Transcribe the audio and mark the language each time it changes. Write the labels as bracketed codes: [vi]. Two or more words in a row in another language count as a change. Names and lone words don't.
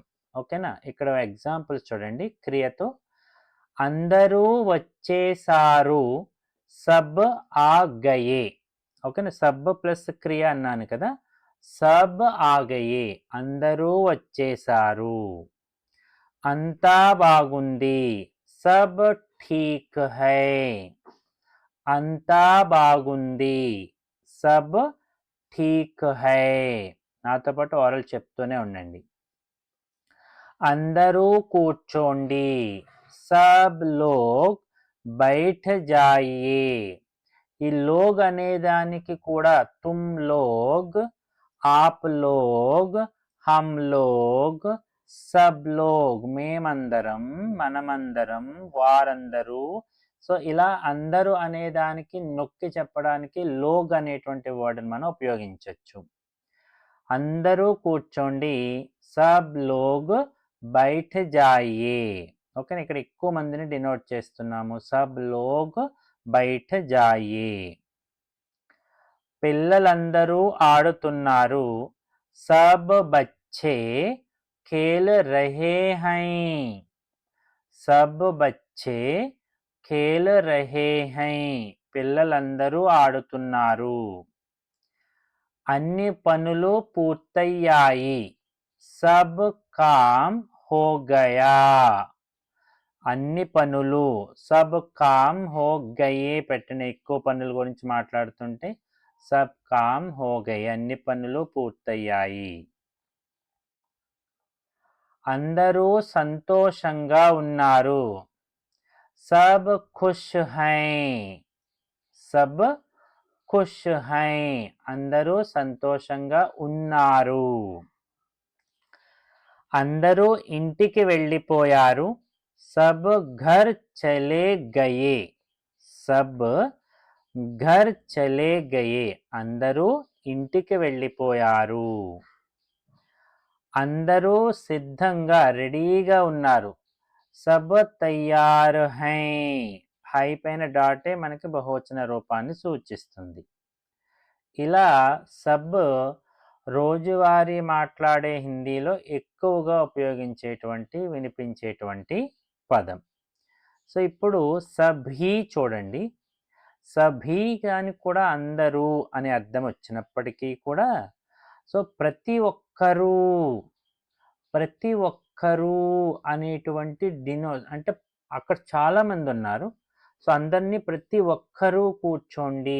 [te] ఓకేనా, ఇక్కడ ఎగ్జాంపుల్స్ చూడండి. క్రియతో అందరూ వచ్చేసారు, [hi] सब आ गए. [te] ఓకేనా, సబ్ ప్లస్ క్రియ అన్నాను కదా, [hi] सब आ गए [te] అందరూ వచ్చేసారు. అంతా బాగుంది, [hi] सब ठीक है, [te] అంతా బాగుంది, [hi] सब ठीक है. [te] నాతో పాటు ఓరల్ చెప్తూనే ఉండండి. అందరూ కూర్చోండి, [hi] सब लोग बैठ जाइए। [te] ఈ లోగ్ అనే దానికి కూడా [hi] तुम लोग, आप लोग, हम लोग, सब लोग, [te] మేమందరం, మనమందరం, వారందరూ. సో ఇలా అందరూ అనే దానికి నొక్కి చెప్పడానికి లోగ్ అనేటువంటి వర్డ్ని మనం ఉపయోగించవచ్చు. అందరూ కూర్చోండి, [hi] सब लोग बैठ जाइए. [te] ఓకే, ఇక్కడ ఎక్కువ మందిని డినోట్ చేస్తున్నాము. [hi] सब लोग बैठ जाइए. [te] పిల్లలందరూ ఆడుతున్నారు, [hi] सब बच्चे खेल रहे हैं. सब बच्चे खेल रहे हैं. [te] పిల్లలందరూ ఆడుతున్నారు. అన్ని పనులు పూర్తయ్యాయి, [hi] सब काम हो गया. [te] అన్ని పనులు, [hi] सब काम हो गए [te] పెట్టిన ఎక్కువ పనుల గురించి మాట్లాడుతుంటే [hi] सब काम हो गए, [te] అన్ని పనులు పూర్తయ్యాయి. అందరూ సంతోషంగా ఉన్నారు, [hi] सब खुश हैं. सब खुश हैं, [te] అందరూ సంతోషంగా ఉన్నారు. అందరూ ఇంటికి వెళ్ళిపోయారు, [hi] सब घर चले गए. सब घर चले गए, [te] అందరూ ఇంటికి వెళ్ళిపోయారు. అందరూ సిద్ధంగా రెడీగా ఉన్నారు, [hi] सब तैयार हैं. [te] హై పైన డాటే మనకి బహువచన రూపాన్ని సూచిస్తుంది. ఇలా సబ్ రోజువారీ మాట్లాడే హిందీలో ఎక్కువగా ఉపయోగించేటువంటి వినిపించేటువంటి పదం. సో ఇప్పుడు సభీ చూడండి, సభీ కానీ కూడా అందరూ అనే అర్థం వచ్చినప్పటికీ కూడా సో ప్రతి ఒక్కరూ అనేటువంటి అంటే అక్కడ చాలామంది ఉన్నారు, సో అందరినీ ప్రతి ఒక్కరూ కూర్చోండి.